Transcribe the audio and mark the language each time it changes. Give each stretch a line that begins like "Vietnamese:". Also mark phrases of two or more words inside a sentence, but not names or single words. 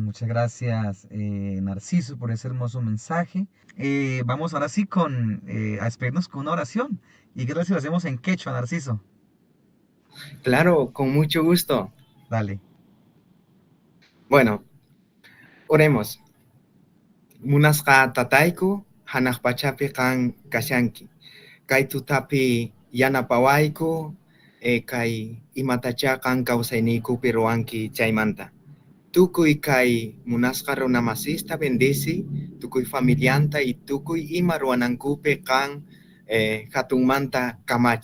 Spanish: Muchas gracias, Narciso, por ese hermoso mensaje. Vamos ahora sí a despedirnos con una oración. ¿Y qué tal si lo hacemos en quechua, Narciso? Claro, con mucho gusto. Dale. Bueno, oremos.
Quechua: Munasqa tatayku hanaqpachapi kan kashanki. Kay tutapi yanapawayku kay imatacha kan kawsayniykupi ruwanki chaymanta. Tukuy kay munasqa runamasista bendisi, tukuy familianta y tukuy ima ruwanankupi kan hatunmanta kamachi.